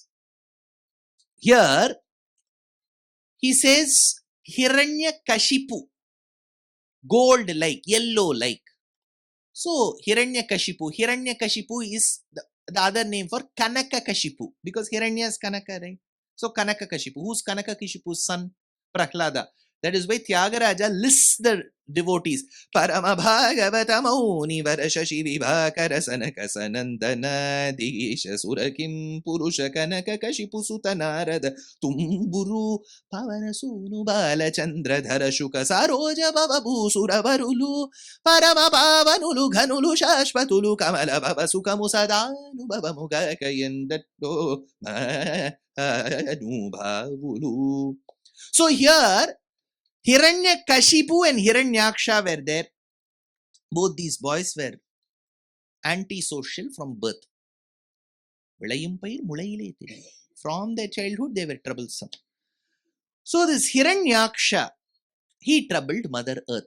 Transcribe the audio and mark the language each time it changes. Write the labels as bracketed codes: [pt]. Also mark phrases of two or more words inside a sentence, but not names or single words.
[en] Here, he says, Hiranyakashipu, gold-like, yellow-like. So, Hiranyakashipu is the other name for Kanakakashipu, because Hiranya is Kanaka, right? So Kanakakashipu. Who's Kanakakashipu's son? Prahlada. That is why Tyagaraja lists the devotees. [te] పరమ భాగవత మౌని వరశశి వివాకర సనక సనందన దిశ సురకిం పురుష కనకకశిపు సుతనారద తుంబురు పవన సూను బాల చంద్ర ధర శుక సరోజ బాబు సురవరులు పరమ పావనులు ఘనులు శాశ్వతులు కమల బాబ సుఖముసదను బాబ ముగకాయందతో భావులు. [en] So here Hiranyakashipu and Hiranyaksha were there. Both these boys were antisocial from birth. From their childhood, they were troublesome. So this Hiranyaksha, he troubled Mother Earth.